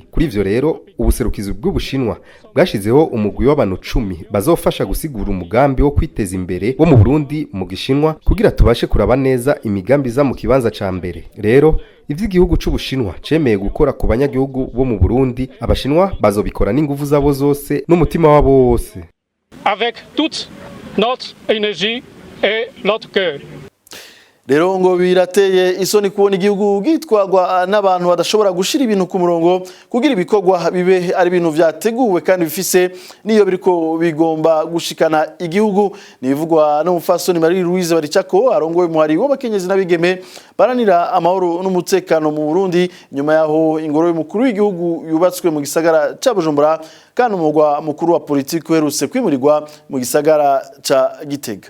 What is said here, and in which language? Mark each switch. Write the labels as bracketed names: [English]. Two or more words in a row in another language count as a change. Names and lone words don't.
[Rundi] Kuri ivyo rero ubuserukizi bw'Ubushinwa bwashizeho umugwi w'abantu 10 bazofasha gusigura umugambi wo kwiteza imbere wo mu Burundi mu Gishinwa kugira tubashe kuraba neza imigambi za mu kibanza ca mbere. Rero ivy'igihugu c'Ubushinwa cemeye gukora ku banyagihugu bo mu Burundi, Abashinwa bazobikora n'inguvu zabo zose n'umutima wabo wose. [French] Avec toute notre énergie et notre cœur. [Rundi] rero ngo birateye isoni kubona igihugu gitwagwa n'abantu badashobora gushira ibintu ku murongo kugira ibikorwa bibe ari ibintu vyateguwe kandi bifise niyo biriko bigomba gushikana igihugu nibivugwa n'umufasoni Marie Louise Baricako arongoye muhari w'abakenyezi n'abigeme baranira amahoro n'umutekano mu Burundi nyuma yaho ingoro y'umukuru w'igihugu yubatswe mu gisagara ca Bujumbura kandi umugwa mukuru wa politiki uherutse kwimurirwa mu gisagara ca Gitega.